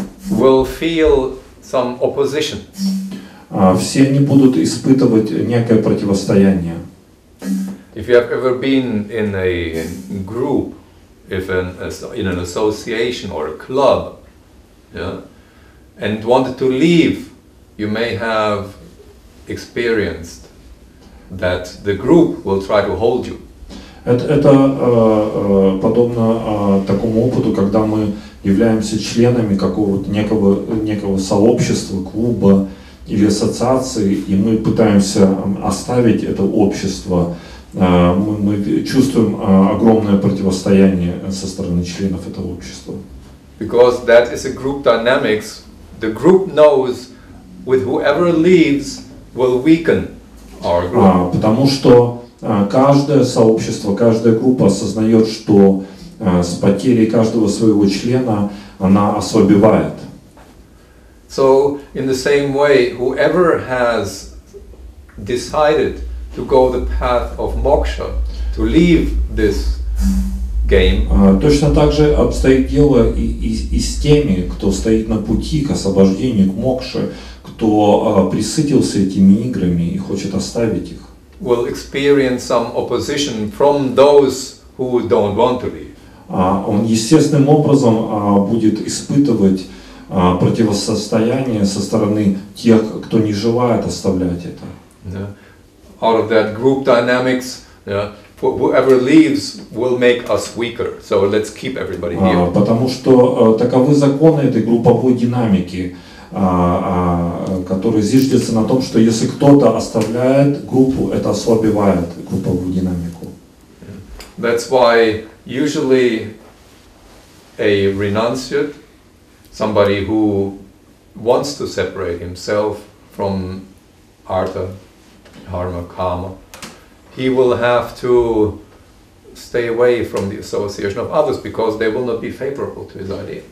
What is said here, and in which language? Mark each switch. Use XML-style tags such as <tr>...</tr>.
<en>will feel some opposition.</en> <ru>Все они будут испытывать некое противостояние.</ru> <en>If you have ever been in a group, in an association or a club, yeah, and wanted to leave, you may have experienced that the group will try to hold you.</en> <ru>Это подобно такому опыту, когда мы являемся членами какого-то некого сообщества, клуба или ассоциации, и мы пытаемся оставить это общество. Мы чувствуем огромное противостояние со стороны членов этого общества.</ru> <en>Because that is a group dynamics. The group knows with whoever leaves will weaken our group.</en> <ru>Потому что каждое сообщество, каждая группа осознает, что с потерей каждого своего члена она ослабевает.</ru> <en>So, in the same way, whoever has decided to go the path of moksha, to leave this game,</en> <ru>точно так же обстоит дело и с теми, кто стоит на пути к освобождению, к мокше, кто присытился этими играми и хочет оставить их.</ru> <en>Will experience some opposition from those who don't want to leave.</en> <ru>Он естественным образом будет испытывать противостояние со стороны тех, кто не желает оставлять это.</ru> <en>Yeah. Out of that group dynamics, yeah, whoever leaves will make us weaker. So let's keep everybody here.</en> <ru>Потому что таковы законы этой групповой динамики, которые зиждется на том, что если кто-то оставляет группу, это ослабевает групповую динамику.</ru> <en>That's why usually a renunciate, somebody who wants to separate himself from artha, dharma, kama, he will have to stay away from the association of others because they will not be favorable to his idea.</en>